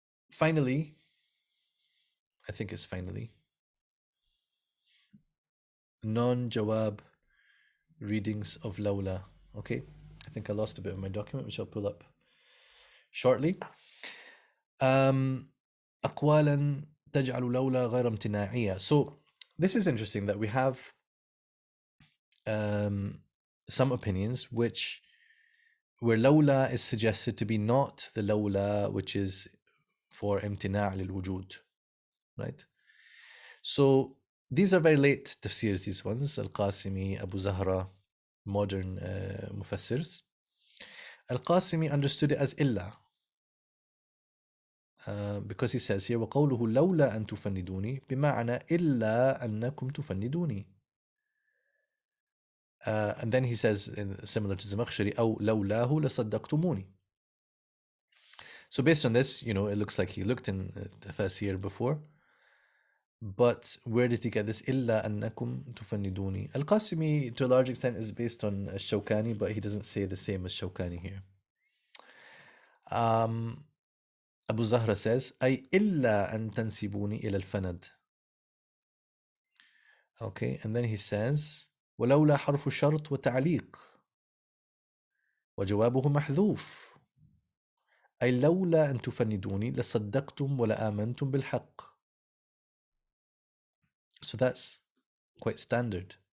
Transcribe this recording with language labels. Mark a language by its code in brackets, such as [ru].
[en] Finally, I think it's finally, non-jawab readings of Lawlā. Okay, I think I lost a bit of my document, which I'll pull up shortly. [ar] أقوالا تجعل لولا غير امتناعية. [en] So this is interesting that we have some opinions where Lawlā is suggested to be not the Lawlā which is for [ar] امتناع للوجود, [en] right? So these are very late tafsirs, these ones, Al-Qasimi, Abu Zahra, modern mufassirs. Al-Qasimi understood it as illa. because he says here [ar] وقوله لولا أن تفندوني بمعنى إلا أنكم تفندوني. [en] And then he says, similar to Zamakhshari, [ar] أو لولاه لصدقتموني. [en] So based on this, it looks like he looked in Tafsir before. But where did he get this? [ar] إلا أنكم تفندوني. [en] Al-Qasimi, to a large extent, is based on Shawkani, but he doesn't say the same as Shawkani here. Abu Zahra says, [ar] أي إلا أن تنسبوني إلى الفند. [en] Okay, and then he says, ولولا حرف شرط وتعليق وجوابه محذوف أي لولا أن تفندوني لصدقتم ولا آمنتم بالحق. So that's quite standard.